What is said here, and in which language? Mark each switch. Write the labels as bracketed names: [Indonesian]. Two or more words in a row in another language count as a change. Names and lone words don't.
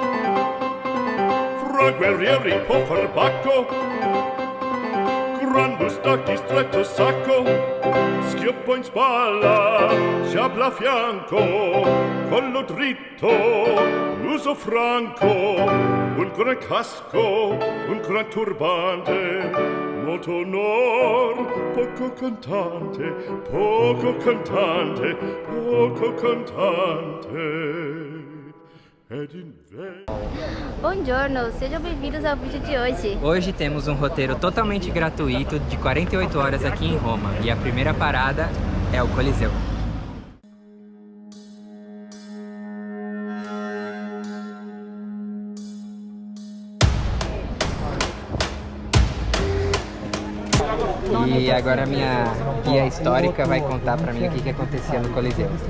[Italian] Fra guerrieri può far bacco, gran bustacchi stretto sacco, schioppo in spalla, sciabla a fianco, collo dritto, l'uso franco, un gran casco, un gran turbante, molto onor, poco cantante, poco cantante, poco cantante. [Portuguese] Buongiorno, sejam bem-vindos ao vídeo de hoje. Hoje temos um roteiro totalmente gratuito de 48 horas aqui em Roma e a primeira parada é o Coliseu. E agora a minha guia histórica vai contar pra mim o que acontecia no Coliseu.